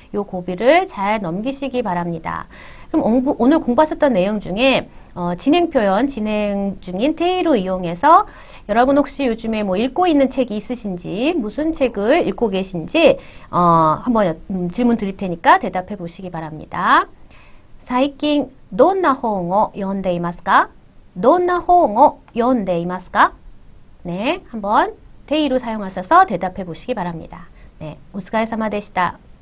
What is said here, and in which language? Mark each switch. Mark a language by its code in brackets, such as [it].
[ko] 요 고비를 잘 넘기시기 바랍니다. 그럼 오늘 공부하셨던 내용 중에 진행 표현, 진행 중인 테이로 이용해서 여러분 혹시 요즘에 뭐 읽고 있는 책이 있으신지 무슨 책을 읽고 계신지 한번 질문 드릴 테니까 대답해 보시기 바랍니다. [ja] 最近どんな本を読んでいますか?どんな本を読んでいますか? [ko] 네, 한번 테이로 사용하셔서 대답해 보시기 바랍니다. 네, [ja] お疲れ様でした.